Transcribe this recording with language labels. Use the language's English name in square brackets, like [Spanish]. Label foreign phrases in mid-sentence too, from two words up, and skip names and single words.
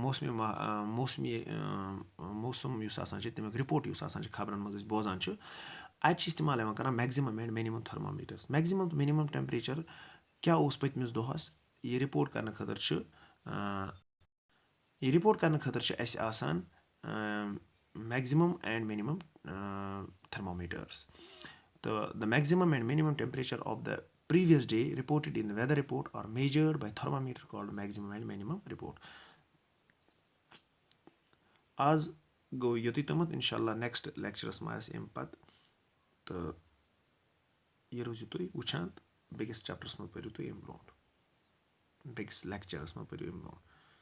[Kashmiri] موسم یُس آسان چھِ تَمیُک رِپوٹ یُس آسان چھِ خبرَن منٛز أسۍ بوزان چھِ اَتہِ چھِ اِستعمال یِوان کَران [English] maximum and minimum thermometers [Kashmiri] میکزِمَم تہٕ مِنِمَم ٹٮ۪مپریچَر کیٛاہ اوس پٔتمِس دۄہَس یہِ رِپوٹ کَرنہٕ خٲطرٕ چھُ اَسہِ آسان [English] maximum and minimum thermometers تہٕ the maximum and minimum temperature of the previous day reported in the weather report are measured by thermometer called maximum and minimum report [Kashmiri] آز گوٚو یُتُے تامَتھ [Arabic] اِنشاء اللہ [English] next lecture [Kashmiri] منٛز آسہِ اَمہِ پَتہٕ تہٕ یہِ روٗزِو تُہۍ وٕچھان تہٕ بیٚکِس چَپٹَرَس منٛز پٔرِو تُہۍ اَمہِ برونٛٹھ بیٚکِس لیکچَرَس منٛز پٔرِو اَمہِ برونٛٹھ